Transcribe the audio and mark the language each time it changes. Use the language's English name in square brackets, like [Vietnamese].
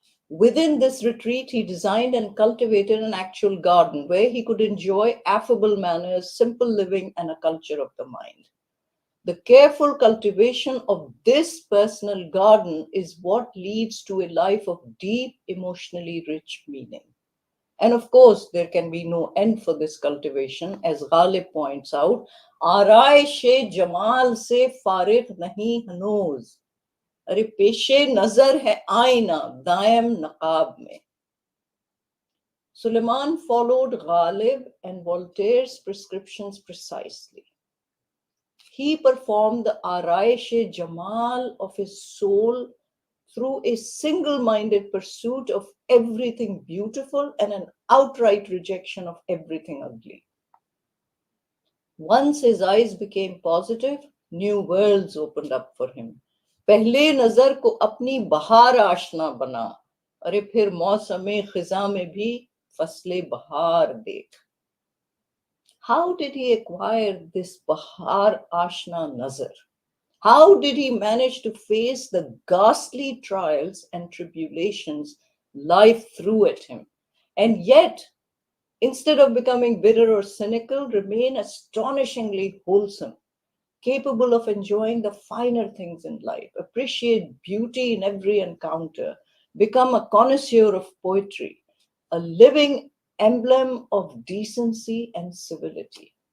[English] Within this retreat, he designed and cultivated an actual garden where he could enjoy affable manners, simple living, and a culture of the mind. The careful cultivation of this personal garden is what leads to a life of deep, emotionally rich meaning. And of course, there can be no end for this cultivation. As Ghalib points out, [Hindi] आराइशे Jamal से फारिग नहीं हनूज, अरे पेशे नजर है आईना दायम नकाब में. [English] Suleiman followed Ghalib and Voltaire's prescriptions precisely. He performed the Araish-e-Jamal of his soul through a single-minded pursuit of everything beautiful and an outright rejection of everything ugly. Once his eyes became positive, new worlds opened up for him. [Hindi] पहले नजर को अपनी बहार आशना बना, अरे फिर मौसमे खिजा में भी फसले बहार देख. [English] How did he acquire this bahar ashna nazar? How did he manage to face the ghastly trials and tribulations life threw at him, and yet, instead of becoming bitter or cynical, remain astonishingly wholesome, capable of enjoying the finer things in life, appreciate beauty in every encounter, become a connoisseur of poetry, a living emblem of decency and civility?